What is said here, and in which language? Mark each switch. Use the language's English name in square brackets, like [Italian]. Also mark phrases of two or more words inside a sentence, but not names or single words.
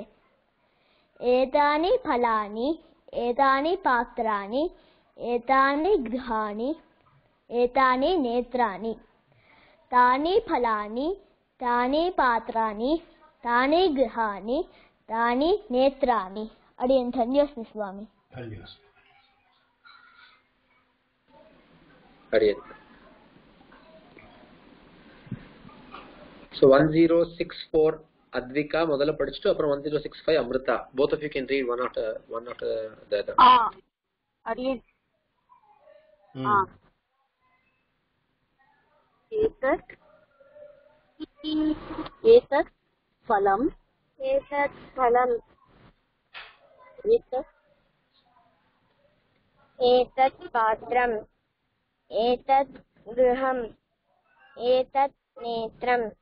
[Sanskrit] एतानि फलानि एतानि पात्राणि एतानि गृहाणि एतानि नेत्राणि. तानि फलानि तानि पात्राणि तानि गृहाणि तानि नेत्राणि. अडियन् धन्योस्मि स्वामी. [Tamil] Adiyan. So 1064 Advika முதல்ல படிச்சிட்டு அப்புறம் 1065 Amrita. [English] Both of you can read one after the other. [Tamil] Adiyan. [Sanskrit] एतत् फलम् एतत् पात्रम् एतत् गृहम् एतत् नेत्रम्.